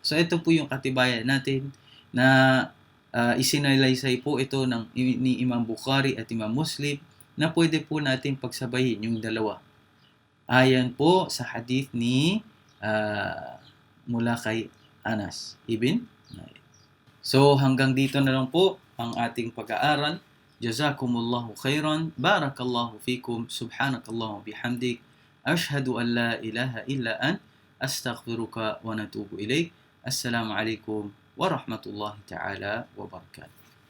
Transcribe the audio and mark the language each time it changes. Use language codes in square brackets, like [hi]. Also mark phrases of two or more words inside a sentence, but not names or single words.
[tl] So ito po yung katibayan natin na isinalaysay po ito ni Imam Bukhari at Imam Muslim na pwede po natin pagsabayin yung dalawa. Ayan po sa hadith ni mula kay Anas ibn Malik. So hanggang dito na lang po ang ating pag-aaral. [ar] جزاكم الله خيرا. بارك الله فيكم. سبحانك الله بحمدك. أشهد أن لا إله إلا أنت. أستغفرك ونتوب إليك. السلام عليكم ورحمة الله تعالى وبركاته.